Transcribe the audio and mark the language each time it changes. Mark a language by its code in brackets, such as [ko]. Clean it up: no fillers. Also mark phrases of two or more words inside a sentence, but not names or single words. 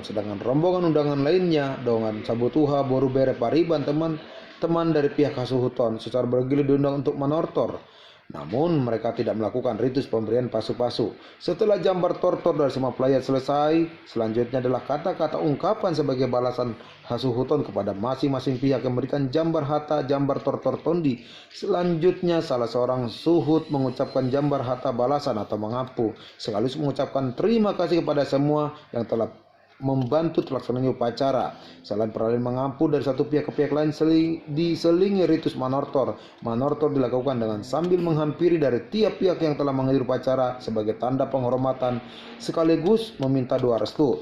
[id] Sedangkan rombongan undangan lainnya, [bbc] dongan sabutuha, boru bere, pariban, [id] teman-teman dari pihak hasuhuton secara bergilir diundang untuk manortor. Namun mereka tidak melakukan ritus pemberian pasu-pasu. Setelah [bbc] jambar tortor [id] dari semua pelayat selesai, selanjutnya adalah kata-kata ungkapan sebagai balasan hasuhuton kepada masing-masing pihak yang memberikan [bbc] jambar hata, jambar tortor tondi. [id] Selanjutnya salah seorang suhud mengucapkan [bbc] jambar hata [id] balasan atau mengapu, sekaligus mengucapkan terima kasih kepada semua yang telah membantu terlaksananya upacara. Selain peralihan mengampu dari satu pihak ke pihak lain diselingi ritus manortor. Manortor dilakukan dengan sambil menghampiri dari tiap pihak yang telah menghadiri upacara sebagai tanda penghormatan sekaligus meminta doa restu.